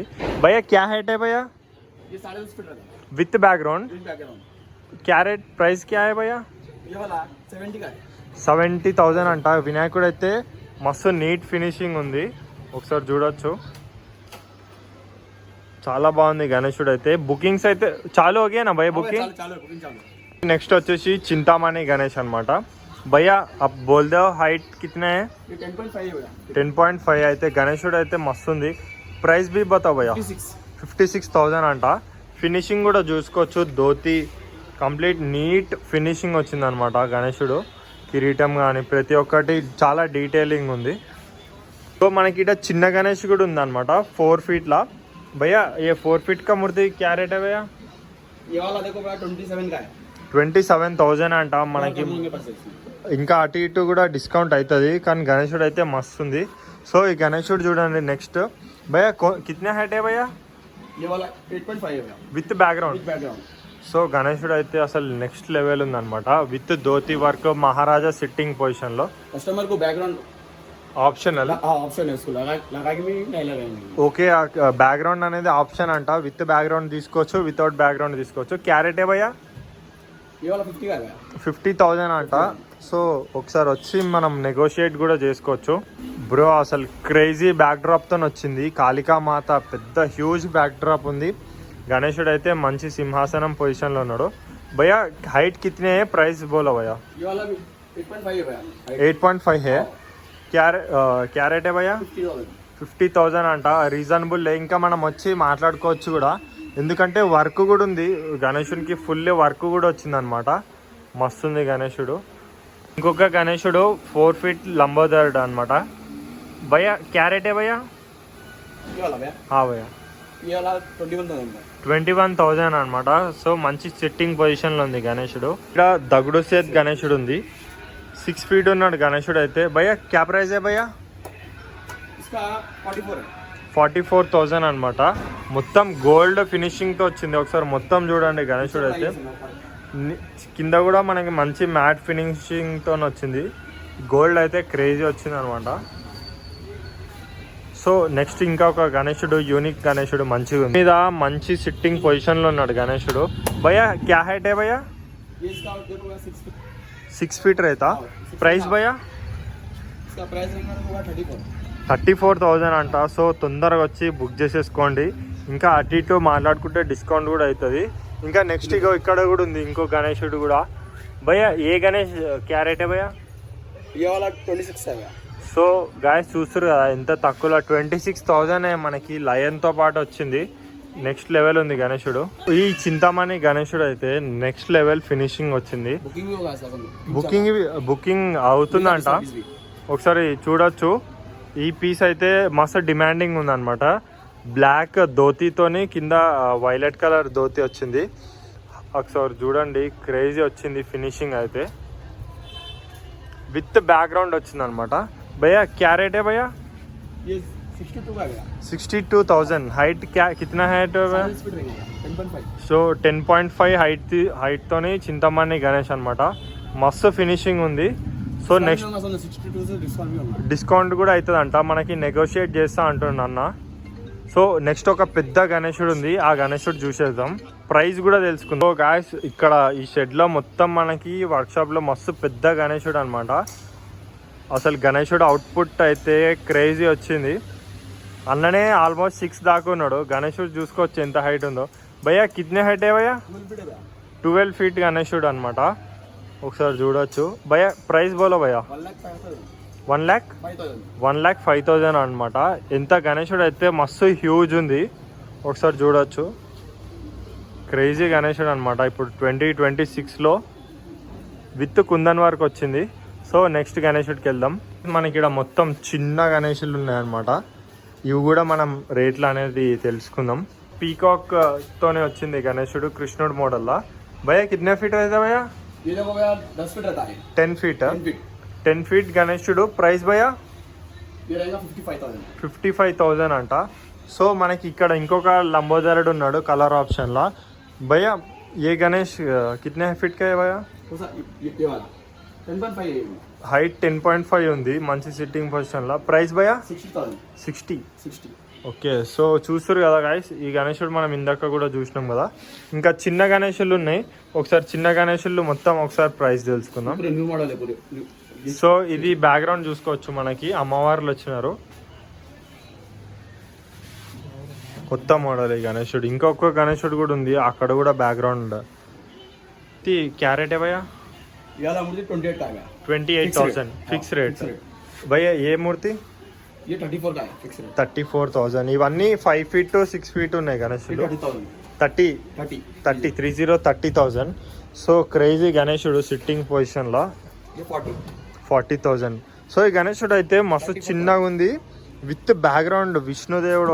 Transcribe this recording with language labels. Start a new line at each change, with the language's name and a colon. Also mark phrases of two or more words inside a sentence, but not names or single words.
Hindi: भैया क्या हाइट है भैया? ये 10.5 फीट रहेगा
English: with background.
Hindi: क्या रेट? प्राइस क्या है भैया? ये वाला 70 का है।
Telugu: 70,000 అంట. వినాయకుడు అయితే మస్తు నీట్ ఫినిషింగ్ ఉంది, ఒకసారి చూడొచ్చు. చాలా బాగుంది గణేశుడు అయితే. బుకింగ్స్ అయితే చాలు ఓకేనా భయ్యా? బుకింగ్ నెక్స్ట్ వచ్చేసి చింతామణి గణేష్ అనమాట.
Hindi: भैया आप बोल दो हाइट कितने? 10.5
Telugu: అయితే గణేశుడు అయితే మస్తు ఉంది.
Hindi: प्राइस भी बताओ भैया? 56,000 అంట.
Telugu: ఫినిషింగ్ కూడా చూసుకోవచ్చు, ధోతి కంప్లీట్ నీట్ ఫినిషింగ్ వచ్చింది అనమాట. గణేశుడు కిరీటం కానీ ప్రతి ఒక్కటి చాలా డీటెయిలింగ్ ఉంది. సో మనకి ఇట చిన్న గణేష్ కూడా ఉందన్నమాట, 4 ఫీట్లా.
Hindi: भैया ये 4 फीट का मूर्ति क्या रेट है भैया? ये वाला देखो भैया 27 का है।
Telugu: 27,000 అంట. మనకి ఇంకా అటు ఇటు కూడా డిస్కౌంట్ అవుతుంది, కానీ గణేశుడు అయితే మస్తు ఉంది. సో ఈ గణేశుడు చూడండి నెక్స్ట్.
Hindi: भैया कितने हाइट है भैया? ये वाला 8.5 है भैया
English: with background.
Telugu: సో గణేశుడు అయితే అసలు
English: next level
Telugu: ఉందన్నమాట,
English: with dhoti work,
Telugu: మహారాజా సిట్టింగ్ పొజిషన్లో.
Hindi: कस्टमर को बैकग्राउंड ఆప్షనల్. ऑप्शन है, उसको लगा के भी नहीं लगाएंगे।
Telugu: ఓకే, బ్యాక్గ్రౌండ్ అనేది ఆప్షన్ అంట.
English: with background
Telugu: తీసుకోవచ్చు,
English: without background
Telugu: తీసుకోవచ్చు.
Hindi: क्या रेट है भैया? ये वाला 50 का है।
Telugu: 50,000 అంట. సో ఒకసారి వచ్చి మనం నెగోషియేట్ కూడా చేసుకోవచ్చు. బ్రో అసలు క్రేజీ బ్యాక్ డ్రాప్తో వచ్చింది. కాళికామాత పెద్ద హ్యూజ్ బ్యాక్ డ్రాప్ ఉంది. గణేశుడు అయితే మంచి సింహాసనం పొజిషన్లో ఉన్నాడు.
Hindi: भैया हाइट कितने है? प्राइस बोलो भैया? ये वाला भी 8.5 है भैया। 8.5 है। क्या रेट है भैया?
Telugu: 50,000 అంట. రీజనబుల్. ఇంకా మనం వచ్చి మాట్లాడుకోవచ్చు కూడా, ఎందుకంటే వర్క్ కూడా ఉంది గణేశునికి, ఫుల్ వర్క్ కూడా వచ్చిందనమాట. మస్తుంది గణేశుడు. ఇంకొక గణేశుడు 4 ఫీట్ లంబోదరుడు అనమాట.
Hindi: भैया क्या रेट है भैया? ये वाला भैया हाँ भैया
Telugu: ఇవాళ 21,000 21,000 అనమాట. సో మంచి సిట్టింగ్ పొజిషన్లో ఉంది గణేశుడు. ఇక్కడ దగుడు సేత్ గణేశుడు ఉంది, 6 ఫీట్ ఉన్నాడు గణేశుడు అయితే.
Hindi: भैया क्या प्राइस है భయ్యా? इसका 44
Telugu: 44,000 అనమాట. మొత్తం గోల్డ్ ఫినిషింగ్తో వచ్చింది. ఒకసారి మొత్తం చూడండి గణేశుడు అయితే. కింద కూడా మనకి మంచి మ్యాట్ ఫినిషింగ్తో వచ్చింది. గోల్డ్ అయితే క్రేజీ వచ్చింది అనమాట. సో నెక్స్ట్ ఇంకా ఒక గణేశుడు, యూనిక్ గణేశుడు మంచిగా ఉంది. మీద మంచి సిట్టింగ్ పొజిషన్లో ఉన్నాడు గణేశుడు.
Hindi: भैया क्या हाइट है భయ్యా? ये इसका देखो 6 फीट रहता. प्राइस भैया? इसका प्राइस होगा 34
Telugu: 34,000 అంట. సో తొందరగా వచ్చి బుక్ చేసేసుకోండి. ఇంకా అటు ఇటు మాట్లాడుకుంటే డిస్కౌంట్ కూడా అవుతుంది. ఇంకా నెక్స్ట్ ఇగో ఇక్కడ కూడా ఉంది ఇంకో గణేశుడు కూడా.
Hindi: भैया ये गणेश क्या रेट है భయ్యా? ये वाला 26 है भैया.
Telugu: సో గాయస్ చూస్తారు కదా ఎంత తక్కువలో 26,000 మనకి లయన్తో పాటు వచ్చింది. నెక్స్ట్ లెవెల్ ఉంది గణేశుడు. ఈ చింతామణి గణేశుడు అయితే నెక్స్ట్ లెవెల్ ఫినిషింగ్ వచ్చింది.
Hindi: बुकिंग भी होगा सर.
Telugu: బుకింగ్ అవుతుందంట, ఒకసారి చూడొచ్చు. ఈ పీస్ అయితే మస్తు డిమాండింగ్ ఉందన్నమాట. బ్లాక్ ధోతీతోని కింద వైలెట్ కలర్ ధోతీ వచ్చింది. ఒకసారి చూడండి క్రేజీ వచ్చింది ఫినిషింగ్ అయితే.
English: with background
Telugu: వచ్చింది అనమాట.
Hindi: भैया क्या रेट है भैया? ये 62 का गया. 62,000. हाइट क्या कितना हाइट है भैया? 10.5.
Telugu: సో 10.5 హైట్తోని చింతమణి గణేష్ అనమాట. మస్తు ఫినిషింగ్ ఉంది. సో నెక్స్ట్
Hindi: 62 से डिस्काउंट भी होगा.
Telugu: డిస్కౌంట్ కూడా అవుతుందంట, మనకి నెగోషియేట్ చేస్తా అంటుండ అన్న. సో నెక్స్ట్ ఒక పెద్ద గణేశుడు ఉంది, ఆ గణేశుడు చూసేద్దాం, ప్రైస్ కూడా తెలుసుకుందాం. సో గాయస్ ఇక్కడ ఈ షెడ్లో మొత్తం మనకి వర్క్షాప్లో మస్తు పెద్ద గణేశుడు అనమాట. అసలు గణేశుడు అవుట్పుట్ అయితే క్రేజీ వచ్చింది. అన్ననే ఆల్మోస్ట్ 6 దాకా ఉన్నాడు. గణేశుడు చూసుకోవచ్చు ఎంత హైట్ ఉందో.
Hindi: भैया कितने हाइट है భయ్యా?
Telugu: 12 ఫీట్ గణేశుడు అనమాట. ఒకసారి చూడొచ్చు.
Hindi: भैया प्राइस बोलो भैया?
Telugu: 1,05,000 అనమాట. ఎంత గణేశుడు అయితే మస్తు హ్యూజ్ ఉంది, ఒకసారి చూడొచ్చు. క్రేజీ గణేశుడు అనమాట. ఇప్పుడు 2026లో విత్ కుందన్ వరకు వచ్చింది. సో నెక్స్ట్ గణేశుడికి వెళ్దాం. మనకి ఇక్కడ మొత్తం చిన్న గణేశులు ఉన్నాయన్నమాట. ఇవి కూడా మనం రేట్లు అనేది తెలుసుకుందాం. పీకాక్ తోనే వచ్చింది గణేశుడు కృష్ణుడు మోడల్లా.
Hindi: भैया कितने फीट అయితే భయ్యా? ये देखो भैया 10 फीट रहता है.
Telugu: 10 ఫీట్.
Hindi: 10 फीट.
Telugu: 10 ఫీట్ గణేశుడు.
Hindi: प्राइस भैया? ये रहेगा 55,000.
Telugu: 55,000 అంట. సో మనకి ఇక్కడ ఇంకొక లంబోదరుడు ఉన్నాడు కలర్ ఆప్షన్లో.
Hindi: भैया ये गणेश कितने फीट का भैया? ये वाला 10.5 है.
Telugu: హైట్ 10.5 ఉంది, మంచి సిట్టింగ్ పొజిషన్లో.
Hindi: प्राइस भैया?
Telugu: 60,000. 60. ఓకే. సో చూస్తారు కదా గాయస్, ఈ గణేశుడు మనం ఇందాక కూడా చూసినాం కదా. ఇంకా చిన్న గణేశులు ఉన్నాయి, ఒకసారి చిన్న గణేశులు మొత్తం ఒకసారి ప్రైస్ తెలుసుకుందాం.
Hindi: पूरे न्यू मॉडल है पूरे.
Telugu: సో ఇది బ్యాక్గ్రౌండ్ చూసుకోవచ్చు, మనకి అమ్మవార్లు వచ్చినారు, కొత్త మోడల్ ఈ గణేశుడు. ఇంకొక గణేశుడు కూడా ఉంది, అక్కడ కూడా బ్యాక్గ్రౌండ్.
Hindi: क्या रेट भैया? ये वाला मूर्ति 28 का है.
Telugu: 28,000
English: fix rate.
Hindi: भैया ये मूर्ति? ये 34 का है
English: fix rate.
Telugu: 34,000. ఇవన్నీ 5 ఫీట్ to 6 ఫీట్ ఉన్నాయి గణేశుడు. 30,000. 30,000. సో క్రేజీ గణేశుడు సిట్టింగ్ పొజిషన్లో.
Hindi: ये 40.
Telugu: 40,000. సో ఈ గణేశుడు అయితే మస్తు చిన్నగా ఉంది,
English: with background
Telugu: విష్ణుదేవుడు.